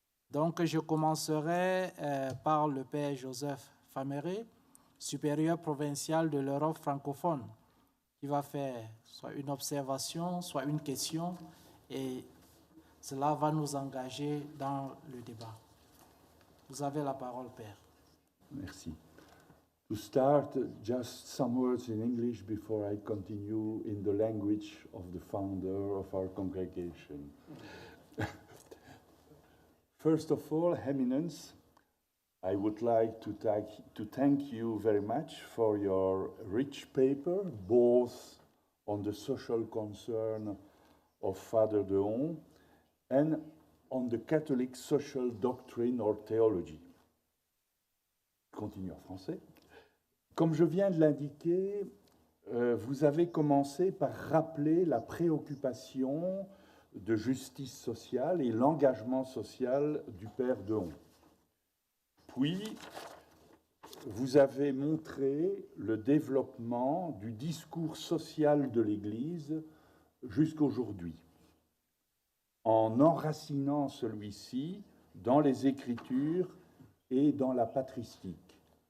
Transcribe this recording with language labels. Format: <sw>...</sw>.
<fr>Donc, je commencerai par le Père Joseph Faméré, supérieur provincial de l'Europe francophone, qui va faire soit une observation, soit une question, et cela va nous engager dans le débat. Vous avez la parole, Père. Merci.</fr> <en>To start, just some words in English before I continue in the language of the founder of our congregation. First of all, Eminence, I would like to thank you very much for your rich paper, both on the social concern of Father Dehon and on the Catholic social doctrine or theology.</en> <fr>Je continue en français. Comme je viens de l'indiquer, vous avez commencé par rappeler la préoccupation de justice sociale et l'engagement social du Père Dehon. Puis, vous avez montré le développement du discours social de l'Église jusqu'aujourd'hui, en enracinant celui-ci dans les Écritures et dans la patristique.</fr>